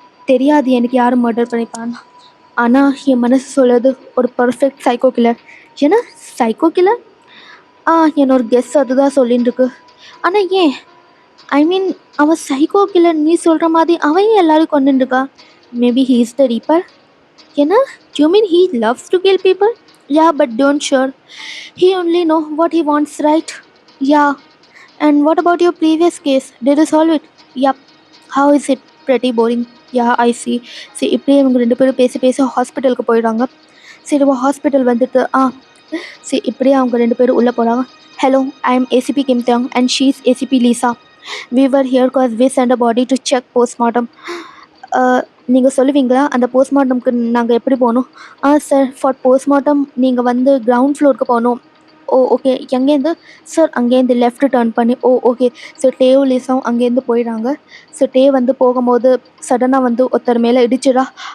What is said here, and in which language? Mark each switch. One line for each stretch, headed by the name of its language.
Tamil: தெரியாது எனக்கு யாரும் மர்டர் பண்ணிப்பான்னு. ஆனால் என் மனசு சொல்லுது ஒரு பர்ஃபெக்ட் சைக்கோ கில்லர். ஏன்னா சைக்கோ கில்லர்? ஆ என்னோட கெஸ் அதுதான் சொல்லின்னு இருக்கு. ஆனால் ஏன்?
English: I mean,
Tamil: அவன் சைக்கோ கில்லர் நீ சொல்கிற மாதிரி அவன் ஏன் எல்லாரும் கொண்டுட்டு இருக்கா?
English: Maybe he is the reaper. என்ன? You mean he loves to kill people? Yeah, but don't sure. He only know what he wants, right? Yeah. And what about your previous case? Did you solve it? Yup. How is it? Pretty boring. Yeah, I see.
Tamil: See, இப்படியே இவங்க ரெண்டு பேரும் பேசி பேசி ஹாஸ்பிட்டலுக்கு போயிடுறாங்க. சரி, hospital வந்துட்டு சரி இப்படியே அவங்க ரெண்டு பேரும் உள்ளே போகிறாங்க.
English: Hello, I am ACP Kim Thiang and she's ACP Lisa. We were here because we sent a body to check postmortem.
Tamil: நீங்கள் சொல்லுவீங்களா அந்த போஸ்ட்மார்ட்டம்க்கு நாங்கள் எப்படி போகணும்?
English: sir, for postmortem
Tamil: நீங்கள் வந்து கிரவுண்ட் ஃப்ளோருக்கு போகணும். ஓ ஓகே, எங்கேருந்து? சார், அங்கேருந்து லெஃப்ட் டர்ன் பண்ணி. ஓ ஓகே. ஸோ டேவும் லீஸாவும் அங்கேருந்து போயிடுறாங்க. ஸோ டே வந்து போகும்போது சடனாக வந்து ஒருத்தர் மேலே இடிச்சிடா.